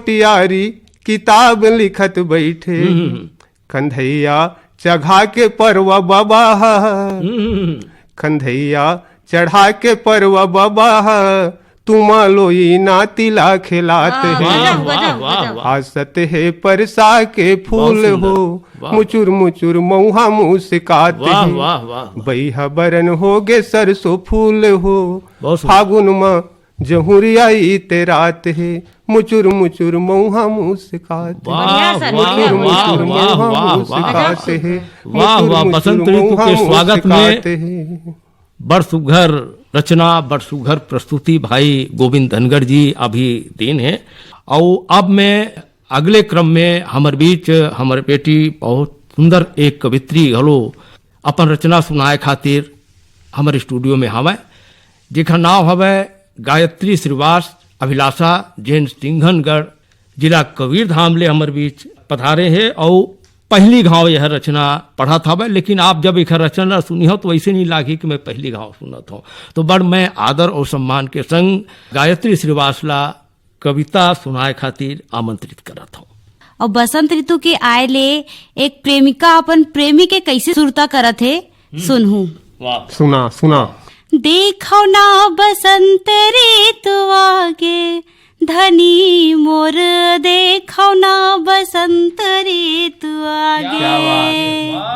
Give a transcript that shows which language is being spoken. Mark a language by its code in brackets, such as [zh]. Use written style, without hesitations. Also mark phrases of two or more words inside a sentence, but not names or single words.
[hne] मखना मोटियारी किताब लिखत बैठे कंधैया चढ़ा के परवा बाबा कंधैया चढ़ा के परवा बाबा तुम लोई नातिला खिलाते हैं आसत है परसा के फूल हो मुचुर मुचुर मऊहा मुस्काते हैं बैहा बरन हो गे सरसों फूल हो फागुन में जहुरिया ते रात है मुचुर मुचुर मऊहा मुस्काते मुचुर मुचुर मऊहा मुस्काते हैं बसंत ऋतु के स्वागत में बड़ सुघर रचना बड़ सुघर प्रस्तुति भाई गोविंद धनगढ़ जी अभी दिन है। और अब मैं अगले क्रम में हमारे बीच हमारे बेटी बहुत सुंदर एक कवित्री हलो अपन रचना सुनाए खातिर हमारे स्टूडियो में हवे जेखा नाम हवे गायत्री श्रीवास अभिलाषा जैन सिंघनगढ़ जिला कबीरधाम ले हमारे बीच पधारे हैं। और पहली घाव यह रचना पढ़ा था मैं, लेकिन आप जब एक रचना सुनी हो तो वैसे नहीं लागी कि मैं पहली घाव सुना था। तो बड़ मैं आदर और सम्मान के संग गायत्री श्रीवासला कविता सुनाए खातिर आमंत्रित करा था। और बसंत ऋतु के आए ले एक प्रेमिका अपन प्रेमी के कैसे सुरता करत है सुनहू। सुना सुना। देखो ना बसंत ऋतु आगे धनी मोर देखो ना बसंत ऋतु आगे